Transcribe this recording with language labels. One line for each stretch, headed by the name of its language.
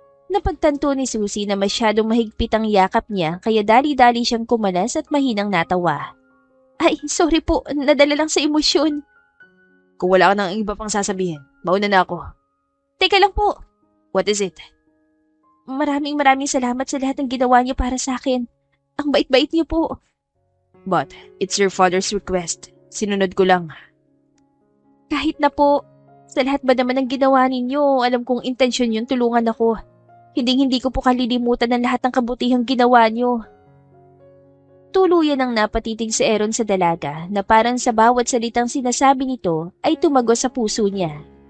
Filipino: Napagtanto ni Susie na masyadong mahigpit ang yakap niya kaya dali-dali siyang kumalas at mahinang natawa. Ay, sorry po. Nadala lang sa emosyon. Kung wala ka nang iba pang sasabihin, mauna na ako. Teka lang po.
English: What is it?
Filipino: Maraming salamat sa lahat ng ginawa niyo para sa akin. Ang bait-bait niyo po.
English: But, it's your father's request.
Filipino: Sinunod ko lang. Kahit na po, sa lahat ba naman ng ginawa ninyo, alam kong intensyon yun tulungan ako. Hindi ko po kalilimutan ang lahat ng kabutihang ginawa niyo. Tuluyan ang napatitig si Aaron sa dalaga na parang sa bawat salitang sinasabi nito ay tumago sa puso niya.